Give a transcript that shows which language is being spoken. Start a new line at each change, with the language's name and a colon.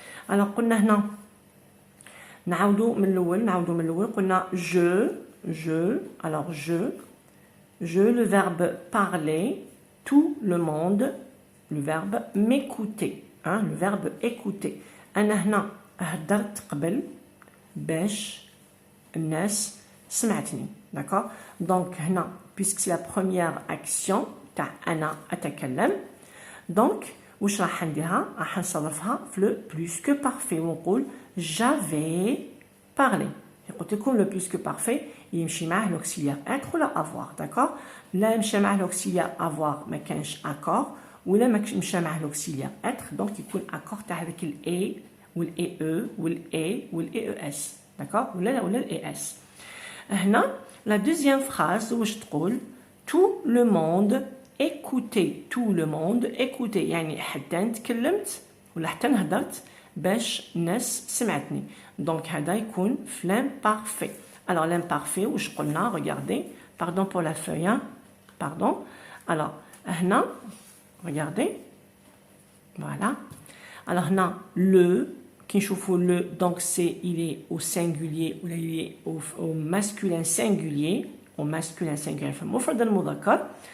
French: alors
Arabic: قلنا هنا نعاودوا من الاول قلنا
French: je alors je le verbe parler, tout le monde le verbe m'écouter le verbe écouter.
Arabic: انا هنا هدرت قبل باش الناس سمعتني
French: d'accord. Donc هنا puisque c'est la première action
Arabic: تاع أنا أتكلم
French: donc
Arabic: واش راح نديرها راح نصرفها في لو
French: plus que parfait
Arabic: ونقول
French: j'avais parlé.
Arabic: قلت لكم لو
French: plus que parfait
Arabic: يمشي معاه
French: l'auxiliaire être ولا avoir, d'accord.
Arabic: لا يمشي معاه
French: l'auxiliaire avoir
Arabic: ما كانش accord ولا ما مشى معاه l'auxiliaire être donc يكون accord تاع هذاك ال a وال e وال a وال es, d'accord, ولا ال es. هنا
French: la deuxième phrase
Arabic: واش تقول
French: tout le monde écoutez,
Arabic: tout le monde écoutez يعني حتى تكلمت ولا حتى هدرت باش الناس سمعتني.
French: donc
Arabic: هذا يكون في
French: l'imparfait. alors l'imparfait واش قلنا regardez pardon pour la feuille hein? pardon alors هنا regardez voilà alors هنا le
Arabic: كي نشوفوا
French: le donc c'est il est au singulier ou il est au masculin singulier au masculin singulier
Arabic: في المفرد المذكر.